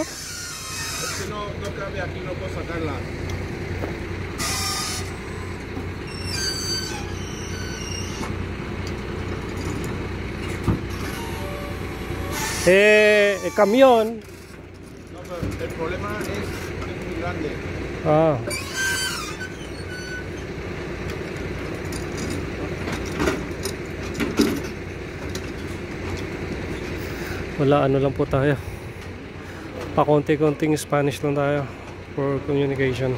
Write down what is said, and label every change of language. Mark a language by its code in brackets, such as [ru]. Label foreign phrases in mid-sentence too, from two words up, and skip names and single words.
[es] Es que no cabe aquí, no puedo sacarla. El camión. No, pero el problema es muy grande. [tl] Ah. Wala, ano lang po tayo. Pakonti-konting Spanish lang tayo [en] for communication.